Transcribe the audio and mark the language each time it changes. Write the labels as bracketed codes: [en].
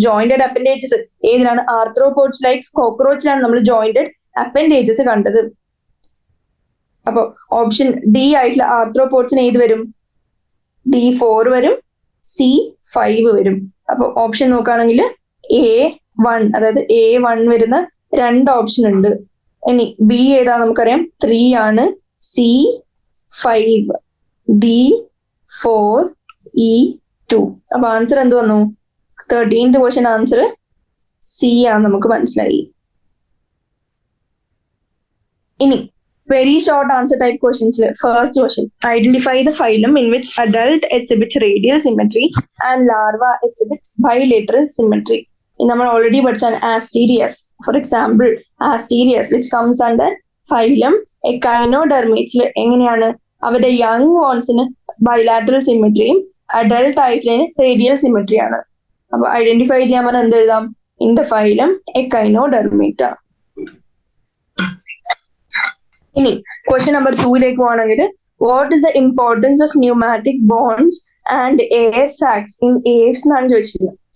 [ml] Jointed appendages ഏതിലാണ്? Arthropods like കോക്രോച്ചിലാണ് നമ്മൾ jointed appendages കണ്ടത്. അപ്പൊ ഓപ്ഷൻ ഡി ആയിട്ടുള്ള ആർത്രോപോഡ്സിന് ഏത് വരും? D4 വരും, C5 വരും. അപ്പൊ ഓപ്ഷൻ നോക്കുകയാണെങ്കിൽ A1, അതായത് A1 വരുന്ന 2 ഓപ്ഷൻ ഉണ്ട്. ഇനി ബി ഏതാ? നമുക്കറിയാം 3 ആണ്, C5, D4, E2. അപ്പൊ ആൻസർ എന്ത് വന്നു? 13th ക്വസ്റ്റ്യൻ ആൻസർ C ആണ്, നമുക്ക് മനസ്സിലായി. ഇനി [en] very short answer type questions. First question, identify the phylum in which adult exhibits radial symmetry and larva exhibits bilateral symmetry. [ml] നമ്മൾ ഓൾറെഡി പഠിച്ചാണ് Asterias. [en] For example, Asterias which comes under phylum Echinodermates [ml] എങ്ങനെയാണ്? അവരുടെ young വോൺസിന് bilateral സിമെട്രിയും adult ആയിട്ടുള്ളതിന് radial symmetry ആണ്. അപ്പൊ identify ചെയ്യാൻ പറഞ്ഞാൽ എന്ത് എഴുതാം? [en] In the phylum echinodermata. [ml] ഇനി ക്വസ്റ്റ്യൻ നമ്പർ 2ലേക്ക് പോകണമെങ്കിൽ [en] what is the importance of pneumatic bones and air sacs in aves [ml] എന്നാണ് ചോദിച്ചിട്ടുള്ളത്.